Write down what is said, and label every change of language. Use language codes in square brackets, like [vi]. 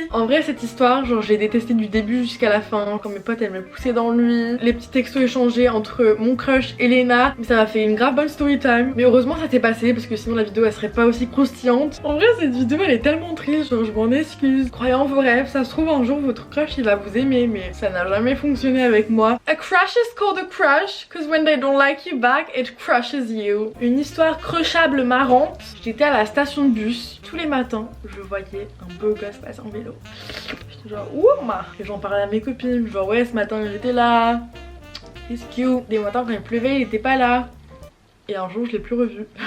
[fr] En vrai cette histoire, genre j'ai détesté du début jusqu'à la fin. Quand mes potes elles me poussaient dans lui, les petits textos échangés entre mon crush et Léna. Mais ça m'a fait une grave bonne story time. Mais heureusement ça s'est passé parce que sinon la vidéo elle serait pas aussi croustillante. En vrai cette vidéo elle est tellement triste, genre je m'en excuse. Croyez en vos rêves, ça se trouve un jour votre crush il va vous aimer, mais ça n'a jamais fonctionné avec moi. [en] A crush is called a crush cause when they don't like you back it crushes you. [fr] Une histoire crushable marrante. J'étais à la station de bus. Tous les matins, je voyais un beau gosse passer en vélo. J'étais genre ouh ma. Et j'en parlais à mes copines. Genre ouais ce matin il était là. [en] He's cute. [fr] Des matins quand il pleuvait il était pas là. Et un jour je l'ai plus revu.